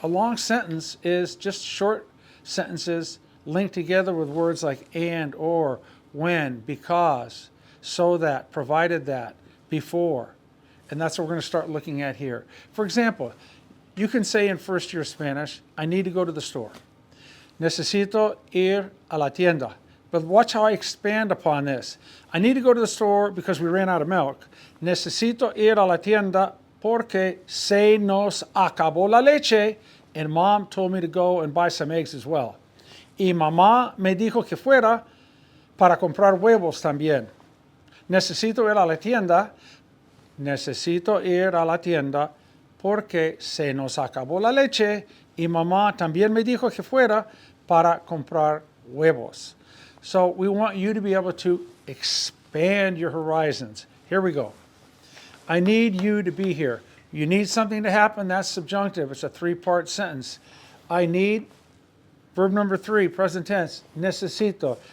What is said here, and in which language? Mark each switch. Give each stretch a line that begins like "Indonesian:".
English: A long sentence is just short sentences linked together with words like and, or, when, because, so that, provided that, before. And that's what we're going to start looking at here. For example, you can say in first year Spanish, I need to go to the store.
Spanish: Necesito ir a la tienda.
English: But watch how I expand upon this. I need to go to the store because we ran out of milk.
Spanish: Necesito ir a la tienda porque se nos acabó la leche.
English: And mom told me to go and buy some eggs as well.
Spanish: Y mamá me dijo que fuera para comprar huevos también. Necesito ir a la tienda. Necesito ir a la tienda porque se nos acabó la leche. Y mamá también me dijo que fuera para comprar huevos.
English: So we want you to be able to expand your horizons. Here we go. I need you to be here. You need something to happen, that's subjunctive. It's a three-part sentence. I need, verb number 3, present tense, necesito.